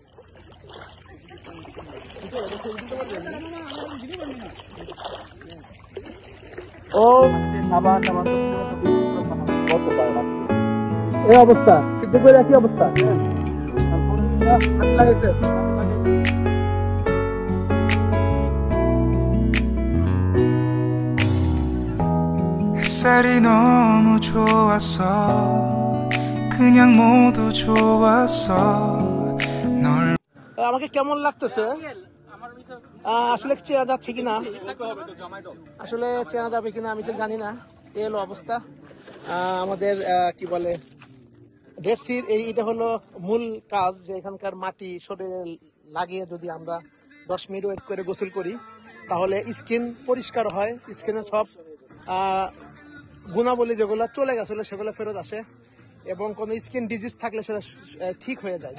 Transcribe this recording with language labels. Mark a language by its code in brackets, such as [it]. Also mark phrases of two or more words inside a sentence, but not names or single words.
[bn] ও আবার এই অবস্থা, দুপুরে একই অবস্থা লাগাইছে। [ko] 햇살이 너무 좋았어 그냥 모두 좋았어 널 [bn] আমাকে কেমন লাগতেছে, আসলে চেনা যাচ্ছে কিনা, আসলে চেনা যাবে কিনা আমি তো জানি না। এই হলো অবস্থা আমাদের, কি বলে, ডেড সির। এইটা হলো মূল কাজ, যে এখানকার মাটি শরীরে লাগিয়ে যদি আমরা 10 মিনিট ওয়েট করে গোসল করি তাহলে স্কিন পরিষ্কার হয়, স্কিনে সব গুণাবলী যেগুলো চলে গেছিলো সেগুলো ফেরত আসে, এবং কোনো [en] skin disease [bn] থাকলে সেটা ঠিক হয়ে যায়।